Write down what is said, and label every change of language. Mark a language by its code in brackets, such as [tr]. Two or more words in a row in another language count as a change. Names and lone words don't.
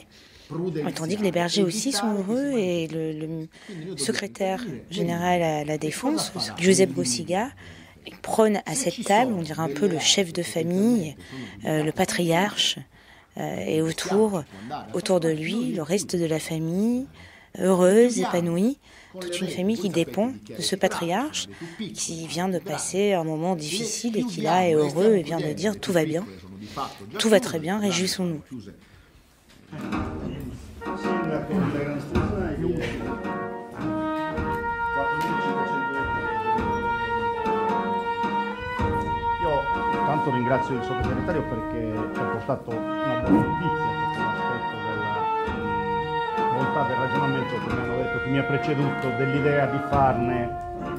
[fr] Tandis que les bergers aussi sont heureux et le secrétaire général à la Défense, Giuseppe Cossiga, prône à cette table, on dirait un peu le chef de famille, le patriarche, et autour de lui, le reste de la famille, heureuse, épanouie, toute une famille qui dépend de ce patriarche qui vient de passer un moment difficile et qui là est heureux et vient de dire tout va bien, tout va très bien, réjouissons-nous. [it] Tanto ringrazio il sottosegretario perché ci ha portato una buona notizia sotto l'aspetto della bontà del ragionamento che mi hanno detto chi mi ha preceduto, dell'idea di farne